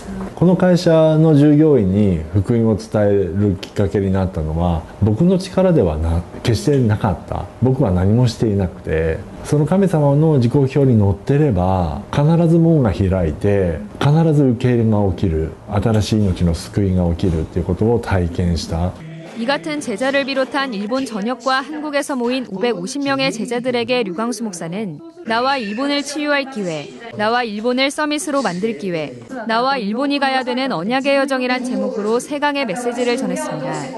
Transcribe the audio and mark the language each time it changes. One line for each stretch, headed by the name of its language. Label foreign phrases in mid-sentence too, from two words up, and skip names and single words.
Japanese: この会社の従業員に福音を伝えるきっかけになったのは僕の力では決してなかった。僕は何もしていなくて、その神様の自己表に乗ってれば必ず門が開いて必ず受け入れが起きる、新しい命の救いが起きるっていうことを体験した。
Korean: 이 같은 제자를 비롯한 일본 전역과 한국에서 모인 550명의 제자들에게 류광수 목사는 나와 일본을 치유할 기회, 나와 일본을 서밋으로 만들 기회, 나와 일본이 가야 되는 언약의 여정이란 제목으로 3강의 메시지를 전했습니다.